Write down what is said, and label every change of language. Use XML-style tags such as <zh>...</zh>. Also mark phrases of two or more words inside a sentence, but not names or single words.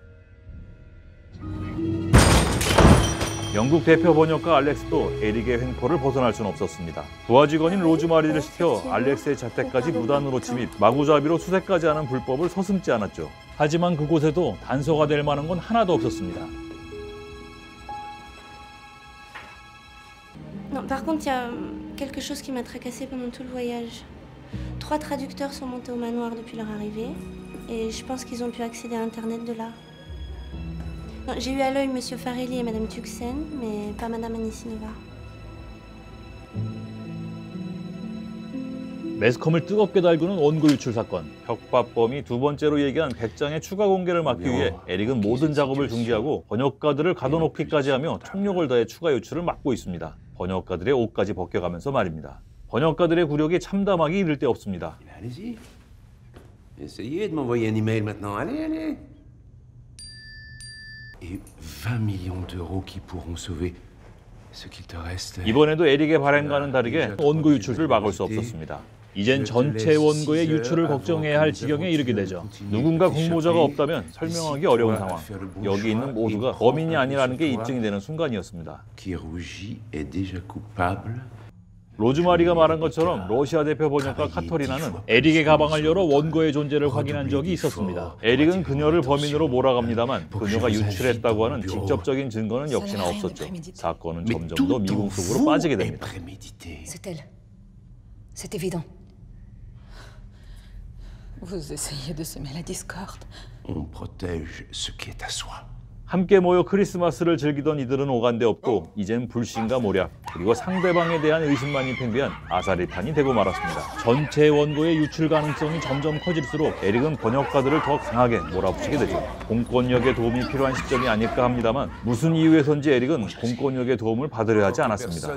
<ko>영국 대표 번역가 알렉스도 에릭의 횡포를 벗어날 수는 없었습니다. 부하 직원인 로즈마리를 시켜 알렉스의 자택까지 무단으로 침입, 마구잡이로 수색까지 하는 불법을 서슴지 않았죠. 하지만 그곳에도 단서가 될 만한 건 하나도 없었습니다.</ko> <fr>Non, par contre, il y a quelque chose qui m'a tracassée pendant tout le voyage. 3 traducteurs sont montés au manoir depuis leur arrivée, et je pense qu'ils ont pu accéder à Internet de là. Non, j'ai eu à l'œil Monsieur Farelli et Madame Tuxen, mais pas Madame Anisinova.</fr> <ko>매스컴을 뜨겁게 달구는 원고 유출 사건. 혁파범이 두 번째로 얘기한 100장의 추가 공개를 막기 위해 에릭은 모든 작업을 중지하고 번역가들을 가둬놓기까지 하며 총력을 다해 추가 유출을 막고 있습니다. 번역가들의 옷까지 벗겨가면서 말입니다. 번역가들의 굴욕이 참담하기 이를 데 없습니다.</ko> <fr>Allez-y. Essayez de m'envoyer un email maintenant. Allez, allez. Et 20 millions d'euros qui pourront sauver ce qu'il te reste.</fr> <ko>이번에도 에릭의 발행과는 다르게 원고 유출을 막을 수 없었습니다. 이젠 전체 원고의 유출을 걱정해야 할 지경에 이르게 되죠. 누군가 공모자가 없다면 설명하기 어려운 상황. 여기 있는 모두가 범인이 아니라는 게 입증이 되는 순간이었습니다. 로즈마리가 말한 것처럼 러시아 대표 번역가 카터리나는 에릭의 가방을 열어 원고의 존재를 확인한 적이 있었습니다. 에릭은 그녀를 범인으로 몰아갑니다만 그녀가 유출했다고 하는 직접적인 증거는 역시나 없었죠. 사건은 점점 더 미궁 속으로 빠지게 됩니다.</ko> <fr>C'est elle. C'est évident. Vous essayez de semer la discorde. On protège ce qui est à soi.</fr> <ko>함께 모여 크리스마스를 즐기던 이들은 오간데 없고 이젠 불신과 모략 그리고 상대방에 대한 의심만이 팽배한 아사리판이 되고 말았습니다. 전체 원고의 유출 가능성이 점점 커질수록 에릭은 번역가들을 더 강하게 몰아붙이게 되죠. 공권력의 도움이 필요한 시점이 아닐까 합니다만 무슨 이유에선지 에릭은 공권력의 도움을 받으려 하지 않았습니다.</ko>